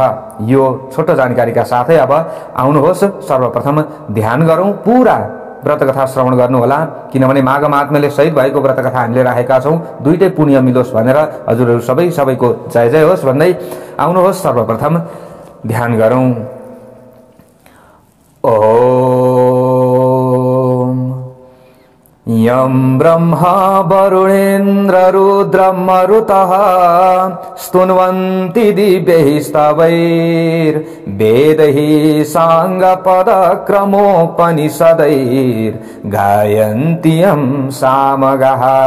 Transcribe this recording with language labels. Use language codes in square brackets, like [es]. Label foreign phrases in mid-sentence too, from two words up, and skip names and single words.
[ne] यो छोटो जानकारीका साथै अब आउनुहोस् सर्वप्रथम ध्यान गरौं, पूरा व्रत कथा श्रवण गर्नु होला। किनभने माघ महात्म्यले सहित भएको व्रत कथा हामीले राखेका छौं। दुईटै पुण्य मिलोस् भनेर हजुरहरु सबैको जय जय होस् भन्दै आउनुहोस् सर्वप्रथम ध्यान गरौं। [sa] ओम यं ब्रह्मा वरुणेन्द्र रुद्रं मरुतः स्तुन्वन्ति दिव्यैः स्तवैर्वेदैः साङ्गपदक्रमोपनिषदैर्गायन्ति यं सामगाः